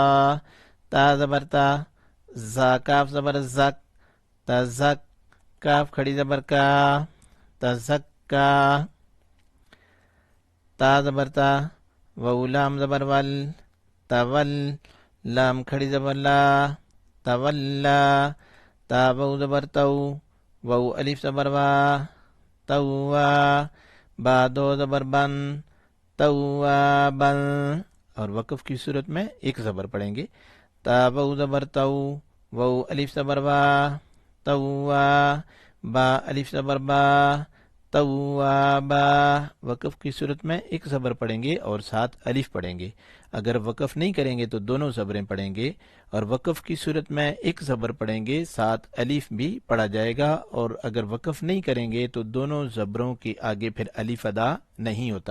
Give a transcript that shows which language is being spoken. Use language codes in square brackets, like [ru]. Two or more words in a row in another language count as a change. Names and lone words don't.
[ur] تا زبر تا زا کاف زبر زک تزک کاف کھڑی زبر کا تزکا. تا زبر تا وو لام زبر ول تول لام کھڑی زبر لا تولا. تا وو زبر تو وو الف زبر وا توا. با دو زبر بن توا بن. اور وقف کی صورت میں ایک زبر پڑھیں گے. تا وو زبر تو وو الف زبر وا توا با الف زبر با توا با. وقف کی صورت میں ایک زبر پڑھیں گے اور ساتھ الف پڑھیں گے. اگر وقف نہیں کریں گے تو دونوں زبریں پڑھیں گے. اور وقف کی صورت میں ایک زبر پڑھیں گے ساتھ الف بھی پڑھا جائے گا. اور اگر وقف نہیں کریں گے تو دونوں زبروں کے آگے پھر الف ادا نہیں ہوتا.